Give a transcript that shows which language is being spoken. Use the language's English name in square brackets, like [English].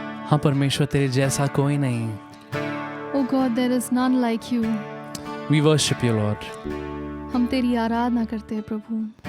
[Hindi] हाँ परमेश्वर, तेरे जैसा कोई नहीं. [English] Oh God, there is none like you. We worship you, Lord. [Hindi] हम तेरी आराधना करते हैं प्रभु.